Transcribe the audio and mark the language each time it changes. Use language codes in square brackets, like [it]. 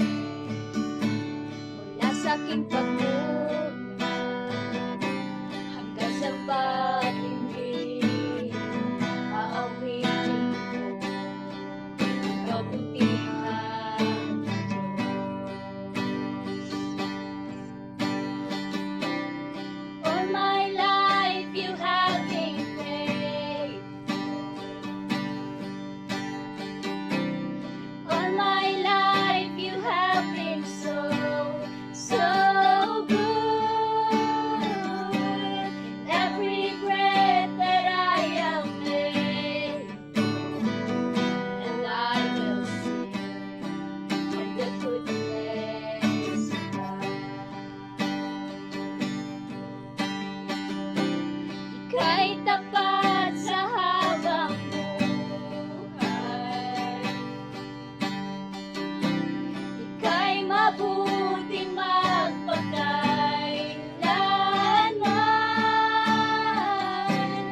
[tl] Mula sa aking pagmumula hanggang sa pag-ibig, aawitin ko ang kabutihan ng Diyos. [en] All my life you have been faithful. All my life you have been so good. In every breath that I am able, and I will sing of the goodness of God. [tl] Ika'y tapat sa habang buhay. Ika'y mabuting magpakailanman.